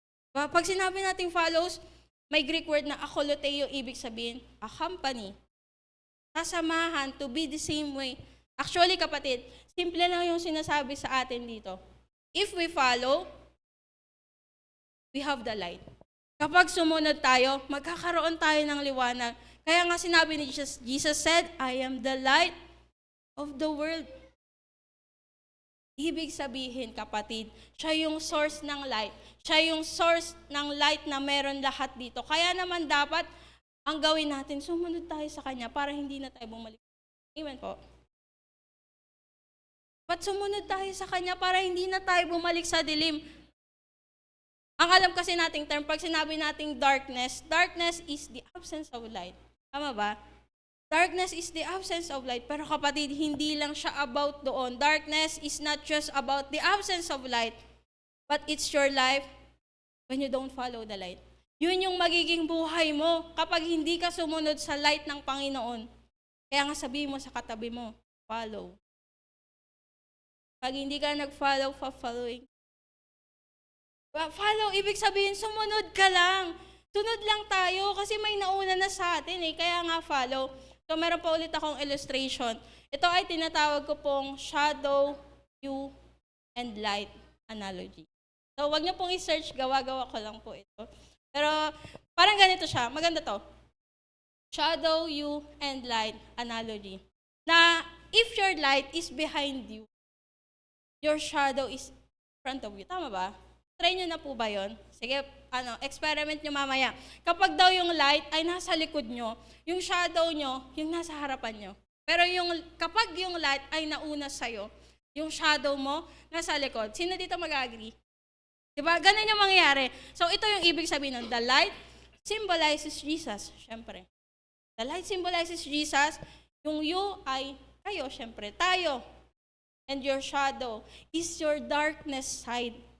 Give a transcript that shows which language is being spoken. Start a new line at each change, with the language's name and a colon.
Filipino: Pag sinabi natin follows, may Greek word na akoloteo, ibig sabihin, accompany. Sasamahan,
English: to be the same way.
Filipino: Actually, kapatid, simple lang yung sinasabi sa atin dito.
English: If we follow, we have the light.
Filipino: Kapag sumunod tayo, magkakaroon tayo ng liwanag. Kaya nga sinabi ni
English: Jesus said, I am the light of the world.
Filipino: Ibig sabihin, kapatid, siya yung source ng light. Siya yung source ng light na meron lahat dito. Kaya naman dapat, ang gawin natin, sumunod tayo sa Kanya para hindi na tayo bumalik. Amen po. Ba't sumunod tayo sa Kanya para hindi na tayo bumalik sa dilim? Ang alam kasi nating term, pag sinabi nating darkness,
English: darkness is the absence of light.
Filipino: Tama ba?
English: Darkness is the absence of light.
Filipino: Pero kapatid, hindi lang siya about doon.
English: Darkness is not just about the absence of light, but it's your life when you don't follow the light.
Filipino: Yun yung magiging buhay mo kapag hindi ka sumunod sa light ng Panginoon. Kaya nga sabihin mo sa katabi mo, follow. Pag hindi ka nag-follow, following. Follow, ibig sabihin, sumunod ka lang. Sunod lang tayo kasi may nauna na sa atin Kaya nga follow. So meron pa ulit akong illustration. Ito ay tinatawag ko pong shadow view and light analogy. So, wag niyo pong i-search, gawa-gawa ko lang po ito. Pero, parang ganito siya. Maganda to.
English: Shadow, you, and light analogy.
Filipino: Na,
English: if your light is behind you, your shadow is in front of you.
Filipino: Tama ba? Try nyo na po ba yun? Sige, experiment nyo mamaya. Kapag daw yung light ay nasa likod nyo, yung shadow nyo, yung nasa harapan nyo. Pero kapag yung light ay nauna sa'yo, yung shadow mo, nasa likod. Sino dito mag-agree? Diba? Ganun yung mangyayari. So, ito yung ibig sabihin nun.
English: The light symbolizes Jesus,
Filipino: syempre.
English: The light symbolizes Jesus.
Filipino: Yung you ay kayo, syempre. Tayo.
English: And your shadow is your darkness side.